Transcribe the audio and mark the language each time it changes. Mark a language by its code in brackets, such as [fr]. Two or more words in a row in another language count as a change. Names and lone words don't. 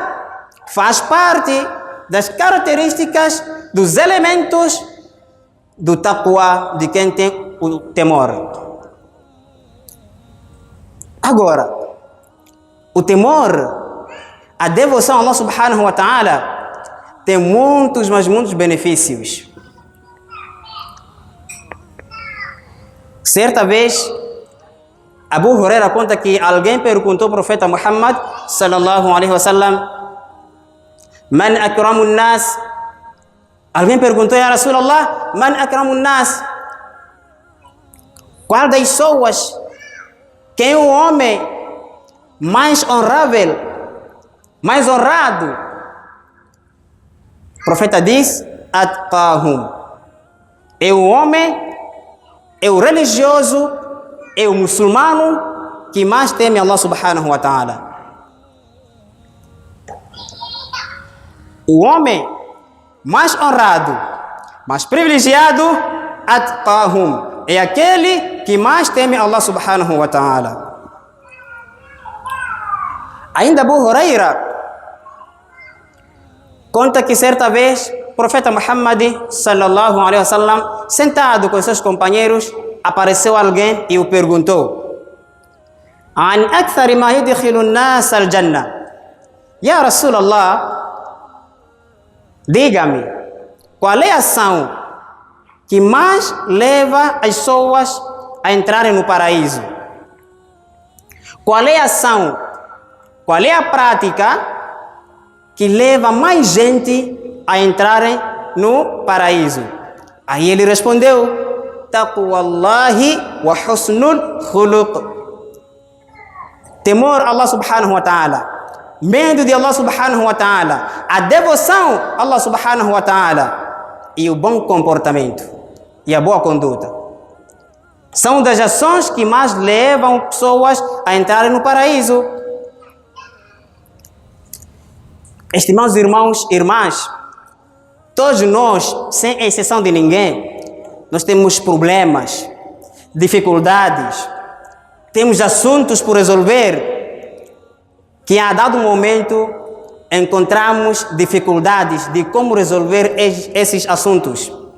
[pt] Faz parte das características, dos elementos do taqwa, de quem tem o temor. Agora, o temor, a devoção a Allah [ar] سبحانه وتعالى, [pt] tem muitos, mas muitos benefícios. Certa vez, Abu Huraira conta que alguém perguntou ao profeta Muhammad [ar] صلى الله عليه وسلم: من أكرم الناس? [pt] Alguém perguntou: [ar] يا رسول الله، من أكرم الناس? [pt] Qual das pessoas? Quem é o homem mais honrável, mais honrado? O profeta diz: Atqahum. É o homem, é o religioso, é o muçulmano que mais teme Allah [ar] سبحانه وتعالى. [pt] O homem mais honrado, mais privilegiado, atqahum, é aquele que mais teme Allah [ar] سبحانه وتعالى. [pt] Ainda Abu Huraira conta que certa vez o profeta Muhammad [ar] صلى الله عليه وسلم, [pt] sentado com seus companheiros, apareceu alguém e o perguntou: [ar] عن أكثر ما يدخل الناس الجنة. يا رسول الله, [pt] diga-me, qual é a ação que mais leva as pessoas a entrarem no paraíso? Qual é a ação, qual é a prática que leva mais gente a entrarem no paraíso? Aí ele respondeu: [ar] تقوى الله وحسن الخلق. [pt] Temor a Allah [ar] سبحانه وتعالى, [pt] medo de Allah [ar] سبحانه وتعالى, [pt] a devoção a Allah [ar] سبحانه وتعالى [pt] e o bom comportamento e a boa conduta são das ações que mais levam pessoas a entrarem no paraíso. Estimados irmãos e irmãs, todos nós, sem exceção de ninguém, nós temos problemas, dificuldades, temos assuntos por resolver, que a dado momento encontramos dificuldades de como resolver esses assuntos.